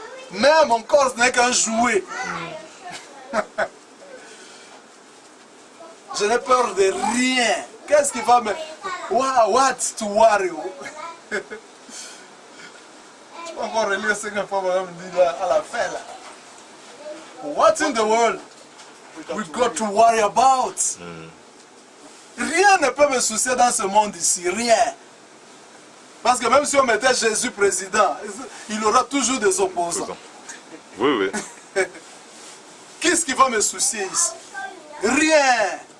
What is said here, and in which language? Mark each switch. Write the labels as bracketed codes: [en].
[fr] Même encore, ce n'est qu'un jouet. Je n'ai peur de rien. Qu'est-ce qui va me... [en] What's to worry? [fr] Je peux encore relire ce que Papa me dit là, à la fin. Là. [en] What in the world we got to worry about? [fr] Rien ne peut me soucier dans ce monde ici. Rien. Parce que même si on mettait Jésus président, il aura toujours des opposants. Oui, oui. Qu'est-ce qui va me soucier ici? Rien.